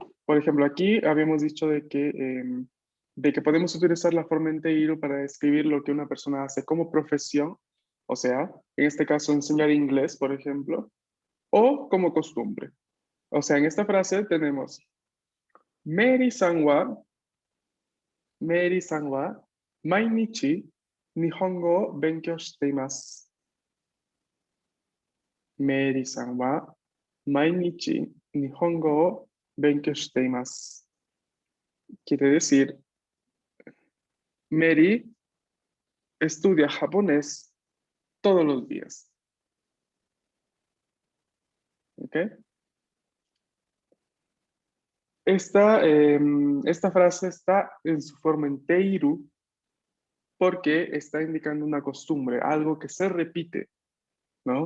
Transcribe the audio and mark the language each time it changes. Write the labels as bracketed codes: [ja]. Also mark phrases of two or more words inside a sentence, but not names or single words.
[es] Por ejemplo, aquí habíamos dicho de que podemos utilizar la forma en teiro para describir lo que una persona hace como profesión, o sea, en este caso enseñar inglés, por ejemplo, o como costumbre. O sea, en esta frase tenemos [ja] メアリーさんは毎日日本語を勉強しています. メアリーさんは毎日日本語を勉強しています. [es] Quiere decir, Mary estudia japonés todos los días. ¿Ok? Esta frase está en su forma en teiru porque está indicando una costumbre, algo que se repite, ¿no?